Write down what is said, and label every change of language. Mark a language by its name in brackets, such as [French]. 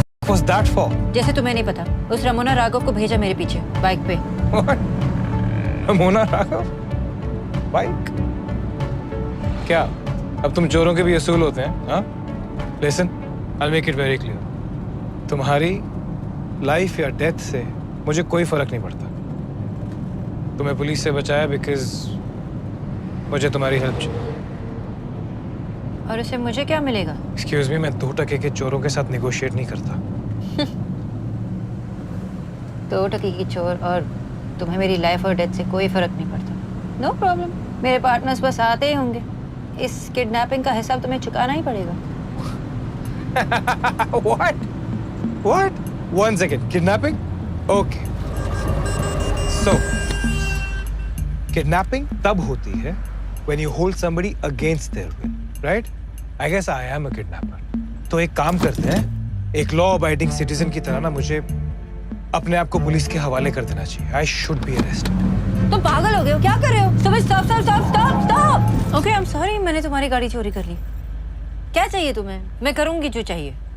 [English] Was that for? [Hindi] जैसे तुम्हें नहीं पता, उस रमोना राघव को भेजा मेरे पीछे बाइक पे। [English] What? [Hindi] मोना राघव? बाइक? क्या? अब तुम चोरों के भी असूल होते हैं? हाँ? [English] Listen, I'll make it very clear. [Hindi] तुम्हारी लाइफ या डेथ से मुझे कोई फर्क नहीं पड़ता। तुम्हें पुलिस से बचाया बिकॉज मुझे तुम्हारी हेल्प चाहिए। और उससे मुझे क्या मिलेगा? एक्सक्यूज मी, मैं 2 टके के चोरों के साथ निगोशिएट नहीं करता। 2 टके की चोर और तुम्हें मेरी लाइफ और डेथ से कोई फर्क नहीं पड़ता। नो प्रॉब्लम, मेरे पार्टनर्स बस आते ही होंगे। इस किडनैपिंग का हिसाब तुम्हें चुकाना ही पड़ेगा। [English] What? What? 1 second. Kidnapping? Okay. So, kidnapping [Hindi] तब होती है [English] when you hold somebody against their will, right? I guess I am a kidnapper. [Hindi] तो एक काम करते हैं, एक लॉ अबाइडिंग सिटीजन की तरह ना मुझे अपने आप को पुलिस के हवाले कर देना चाहिए। [English] I should be arrested. [Hindi] तुम पागल हो गए हो? क्या कर रहे हो? Stop. [English] okay, I am sorry, [Hindi] मैंने तुम्हारी गाड़ी चोरी कर ली। क्या चाहिए तुम्हें? मैं करूंगी जो चाहिए।